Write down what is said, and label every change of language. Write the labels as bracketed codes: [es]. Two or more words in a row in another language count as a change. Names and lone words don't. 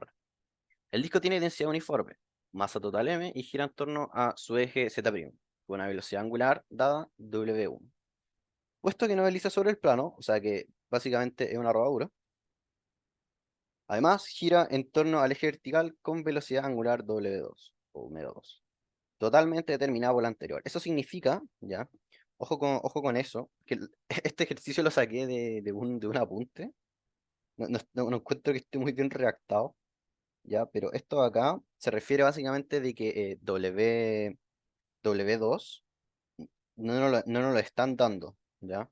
[es] El disco tiene densidad uniforme, masa total m y gira en torno a su eje Z', con una velocidad angular dada W1. Puesto que no desliza sobre el plano, o sea que básicamente es una rodadura, además gira en torno al eje vertical con velocidad angular W2 o w2, totalmente determinado por la anterior. Eso significa, ya, ojo con eso, que este ejercicio lo saqué de un apunte. No encuentro que esté muy bien redactado, ya, pero esto acá se refiere básicamente de que W2 no nos lo están dando, ya.